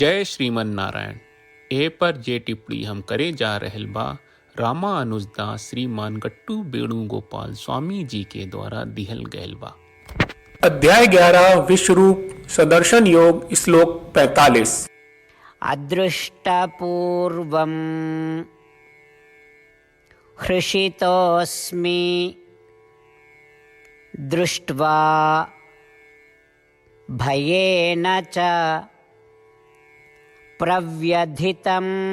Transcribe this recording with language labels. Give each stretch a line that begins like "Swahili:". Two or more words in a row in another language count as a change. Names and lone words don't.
Bhojpuri: जय श्रीमन नारायण। ए पर जे टिप्पणी हम करे जा रहल बा रामा अनुजदास श्रीमान गट्टू वेणुगोपाल स्वामी जी के द्वारा दिहल गयल बा। अध्याय 11 विश्वरूप सदर्शन योग श्लोक 45।
Sanskrit: अदृष्टपूर्वं हृषितोऽस्मि दृष्ट्वा भयेन च प्रव्यथितं